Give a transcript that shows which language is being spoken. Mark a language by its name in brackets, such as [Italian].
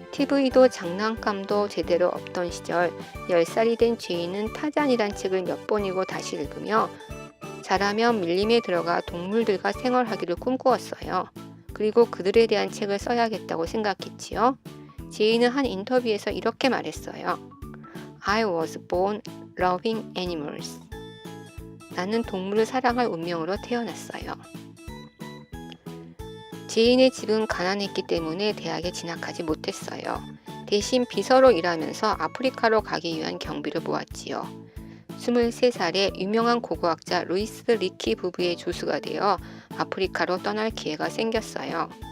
[Korean] TV도 장난감도 제대로 없던 시절 10살이 된 제인은 타잔이란 책을 몇 번이고 다시 읽으며 자라면 밀림에 들어가 동물들과 생활하기를 꿈꾸었어요. 그리고 그들에 대한 책을 써야겠다고 생각했지요. 제인은 한 인터뷰에서 이렇게 말했어요. [English] I was born loving animals. [Korean] 나는 동물을 사랑할 운명으로 태어났어요. 제인의 집은 가난했기 때문에 대학에 진학하지 못했어요. 대신 비서로 일하면서 아프리카로 가기 위한 경비를 모았지요. 23살에 유명한 고고학자 루이스 리키 부부의 조수가 되어 아프리카로 떠날 기회가 생겼어요.